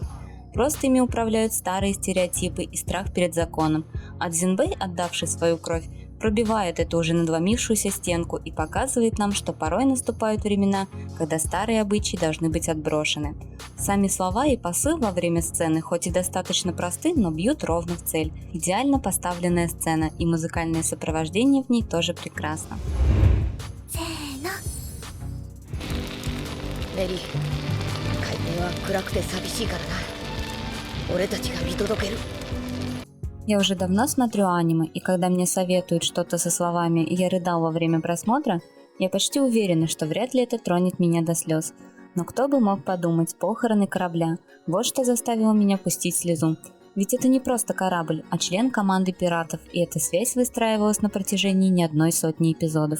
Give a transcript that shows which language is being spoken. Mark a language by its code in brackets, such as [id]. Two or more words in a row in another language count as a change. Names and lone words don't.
[ru] Просто ими управляют старые стереотипы и страх перед законом, а Дзинбэй, отдавший свою кровь, пробивает эту уже надломившуюся стенку и показывает нам, что порой наступают времена, когда старые обычаи должны быть отброшены. Сами слова и посыл во время сцены хоть и достаточно просты, но бьют ровно в цель. Идеально поставленная сцена, и музыкальное сопровождение в ней тоже прекрасно. Мэри, [ja] 海面は暗くて寂しいからな。俺たちが見届ける。 [ru] Я уже давно смотрю аниме, и когда мне советуют что-то со словами «я рыдал во время просмотра», я почти уверена, что вряд ли это тронет меня до слез. Но кто бы мог подумать, похороны корабля. Вот что заставило меня пустить слезу. Ведь это не просто корабль, а член команды пиратов, и эта связь выстраивалась на протяжении не одной сотни эпизодов.